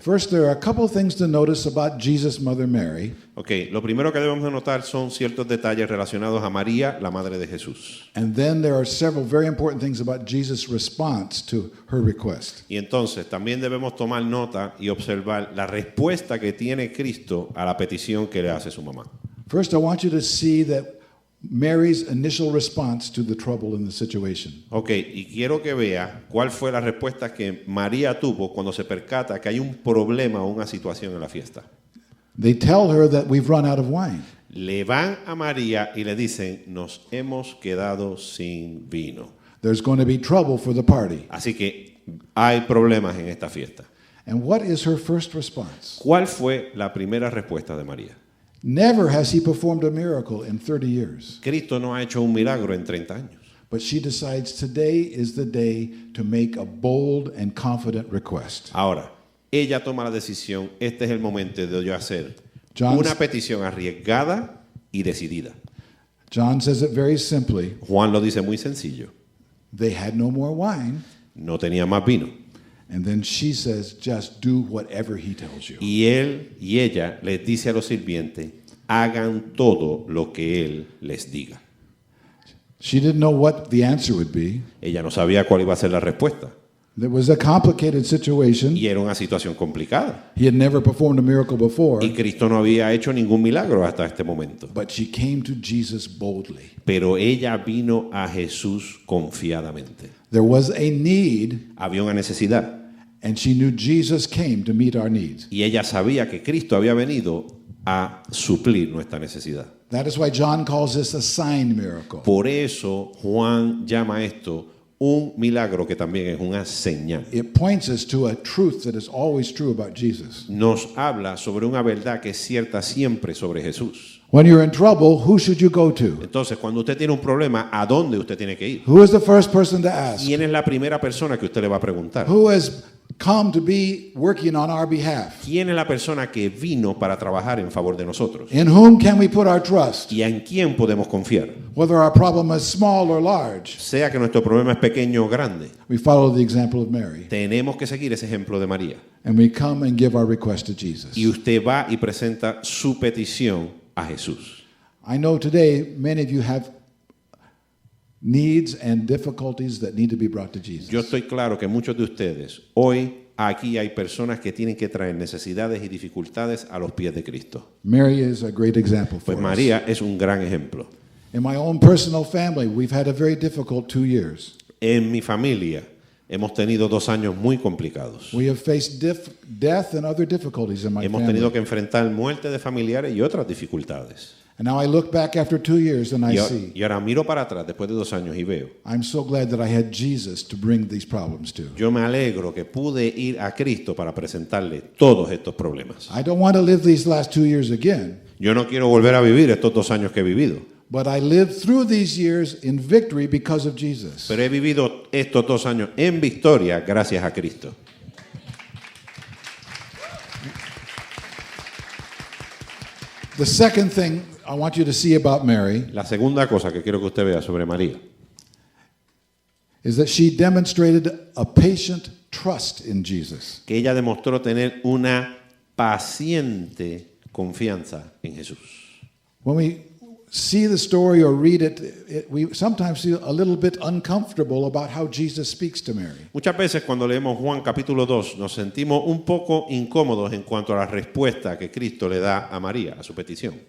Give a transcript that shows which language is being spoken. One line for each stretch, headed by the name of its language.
English: First, there are a couple of things to notice about Jesus' mother Mary,
Spanish: Ok, lo primero que debemos de notar son ciertos detalles relacionados a María, la madre de Jesús.
English: and then there are several very important things about Jesus' response to her request.
Spanish: Y entonces también debemos tomar nota y observar la respuesta que tiene Cristo a la petición que le hace su mamá.
English: First, I want you to see that Mary's initial response to the trouble in the situation.
Spanish: Ok, y quiero que vea cuál fue la respuesta que María tuvo cuando se percata que hay un problema o una situación en la fiesta.
English: They tell her that we've run out of wine.
Spanish: Le van a María y le dicen, nos hemos quedado sin vino.
English: There's going to be trouble for the party.
Spanish: Así que hay problemas en esta fiesta.
English: And what is her first response?
Spanish: ¿Cuál fue la primera respuesta de María?
English: Never has he performed a miracle in 30 years.
Spanish: Cristo no ha hecho un milagro en 30 años.
English: But she decides today is the day to make a bold and confident request.
Spanish: Ahora, ella toma la decisión, este es el momento de yo hacer
English: John's-
Spanish: una petición arriesgada y decidida.
English: John says it very simply.
Spanish: Juan lo dice muy sencillo,
English: They had no more wine.
Spanish: no tenía más vino.
English: And then she says, just do whatever he tells you.
Spanish: Y él y ella les dice a los sirvientes, hagan todo lo que él les diga.
English: She didn't know what the answer would be.
Spanish: Ella no sabía cuál iba a ser la respuesta.
English: It was a complicated situation.
Spanish: Y era una situación complicada.
English: He had never performed a miracle before.
Spanish: Y Cristo no había hecho ningún milagro hasta este momento.
English: But she came to Jesus boldly.
Spanish: Pero ella vino a Jesús confiadamente.
English: There was a need,
Spanish: Había una necesidad.
English: and she knew Jesus came to meet our needs.
Spanish: Y ella sabía que Cristo había venido a suplir nuestra necesidad.
English: That is why John calls this a sign miracle.
Spanish: Por eso Juan llama esto un milagro que también es una señal.
English: It points us to a truth that is always true about Jesus.
Spanish: Nos habla sobre una verdad que es cierta siempre sobre Jesús.
English: When you're in trouble, who should you go to?
Spanish: Entonces, cuando usted tiene un problema, ¿a dónde usted tiene que ir?
English: Who is the first person to ask?
Spanish: ¿Quién es la primera persona que usted le va a preguntar?
English: Who has come to be working on our behalf?
Spanish: ¿Quién es la persona que vino para trabajar en favor de nosotros?
English: In whom can we put our trust?
Spanish: ¿Y en quién podemos confiar?
English: Whether our problem is small or large.
Spanish: Sea que nuestro problema es pequeño o grande,
English: We follow the example of Mary,
Spanish: tenemos que seguir ese ejemplo de María.
English: and we come and give our request to Jesus.
Spanish: Y usted va y presenta su petición a Jesús.
English: I know today many of you have needs and difficulties that need to be brought to Jesus.
Spanish: Yo estoy claro que muchos de ustedes, hoy aquí hay personas que tienen que traer necesidades y dificultades a los pies de Cristo.
English: Mary is a great example for
Spanish: Pues
English: us.
Spanish: María es un gran ejemplo.
English: In my own personal family, we've had a very difficult 2 years.
Spanish: En mi familia hemos tenido 2 años muy complicados.
English: We have faced death and other difficulties in my
Spanish: Hemos tenido
English: family.
Spanish: que enfrentar muerte de familiares y otras dificultades.
English: And now I look back after 2 years and I see,
Spanish: Y ahora miro para atrás después de 2 años y veo.
English: I'm so glad that I had Jesus to bring these problems to.
Spanish: Yo me alegro que pude ir a Cristo para presentarle todos estos problemas.
English: I don't want to live these last 2 years again,
Spanish: Yo no quiero volver a vivir estos 2 años que he vivido,
English: but I lived through these years in victory because of Jesus.
Spanish: pero he vivido estos 2 años en victoria gracias a Cristo.
English: The second thing I want you to see about Mary
Spanish: La segunda cosa que quiero que usted vea sobre María
English: is that she demonstrated a patient trust in Jesus.
Spanish: que ella demostró tener una paciente confianza en Jesús.
English: When we see the story or read it, we sometimes feel a little bit uncomfortable about how Jesus speaks to Mary.
Spanish: Muchas veces cuando leemos Juan capítulo 2 nos sentimos un poco incómodos en cuanto a la respuesta que Cristo le da a María, a su petición.